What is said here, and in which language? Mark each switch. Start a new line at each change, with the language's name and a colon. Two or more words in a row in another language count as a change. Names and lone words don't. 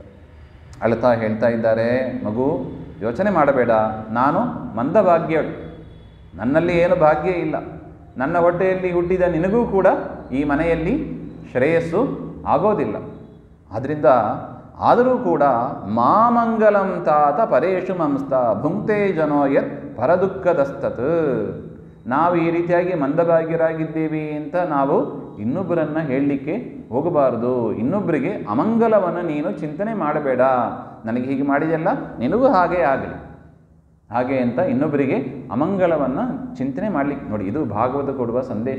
Kannada: ಅಳ್ತಾ ಹೇಳ್ತಾ ಇದ್ದಾರೆ, ಮಗು ಯೋಚನೆ ಮಾಡಬೇಡ, ನಾನು ಮಂದಭಾಗ್ಯಳು, ನನ್ನಲ್ಲಿ ಏನು ಭಾಗ್ಯ ಇಲ್ಲ. ನನ್ನ ಹೊಟ್ಟೆಯಲ್ಲಿ ಹುಟ್ಟಿದ ನಿನಗೂ ಕೂಡ ಈ ಮನೆಯಲ್ಲಿ ಶ್ರೇಯಸ್ಸು ಆಗೋದಿಲ್ಲ. ಆದ್ದರಿಂದ ಆದರೂ ಕೂಡ
Sanskrit: ಮಾಮಂಗಲಂ ತಾತ ಪರೇಶು ಮಂಸ್ತ ಭುಂಕ್ತೆ ಜನೋ ಯತ್ ಪರದುಃಖದಸ್ತತ್.
Kannada: ನಾವು ಈ ರೀತಿಯಾಗಿ ಮಂದಭಾಗ್ಯರಾಗಿದ್ದೀವಿ ಅಂತ ನಾವು ಇನ್ನೊಬ್ಬರನ್ನು ಹೇಳಲಿಕ್ಕೆ ಹೋಗಬಾರ್ದು. ಇನ್ನೊಬ್ಬರಿಗೆ ಅಮಂಗಲವನ್ನು ನೀನು ಚಿಂತನೆ ಮಾಡಬೇಡ. ನನಗೆ ಹೀಗೆ ಮಾಡಿದೆಲ್ಲ ನಿನಗೂ ಹಾಗೇ ಆಗಲಿ. ಹಾಗೆ ಅಂತ ಇನ್ನೊಬ್ಬರಿಗೆ ಅಮಂಗಲವನ್ನು ಚಿಂತನೆ ಮಾಡಲಿಕ್ಕೆ ನೋಡಿ, ಇದು ಭಾಗವತ ಕೊಡುವ ಸಂದೇಶ.